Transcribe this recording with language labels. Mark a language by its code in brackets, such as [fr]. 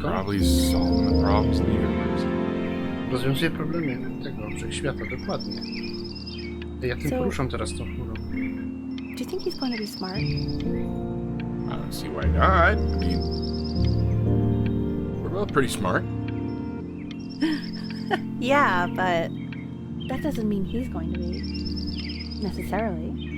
[en] Probably solving the problems of the universe. [pl] rozwiązuje problemy tego wszechświata, dokładnie. Ja tym [en] So- [pl] poruszam teraz tą chmurą. [en] Do you think he's going to be smart? I don't see why not. I mean, we're both pretty smart. Yeah, but that doesn't mean he's going to be. Necessarily.